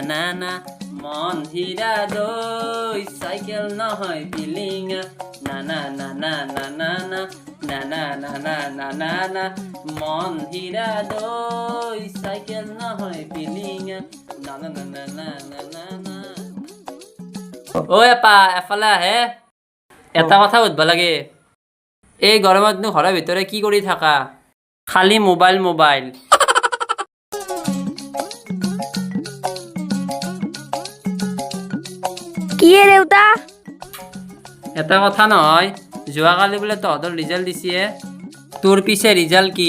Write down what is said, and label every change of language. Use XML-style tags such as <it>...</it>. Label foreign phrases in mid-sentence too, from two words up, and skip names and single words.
<as>না মন হীরা দই সাইকেল নহয় বিলিঙা না না না না না না না না না না না না না না মন হীরা দই সাইকেল নহয় বিলিঙা না না না না না না না না ও আপা এফালে আহে এটা কথা সুধব লাগে এই গৰমত ঘৰৰ ভিতৰে কি কৰি থাকা খালি মোবাইল মোবাইল কি দেউতা এটা কথা নহয় যোৱাকালি বোলে তহঁতৰ ৰিজাল্ট দিছে তোৰ পিছে ৰিজাল্ট কি</as>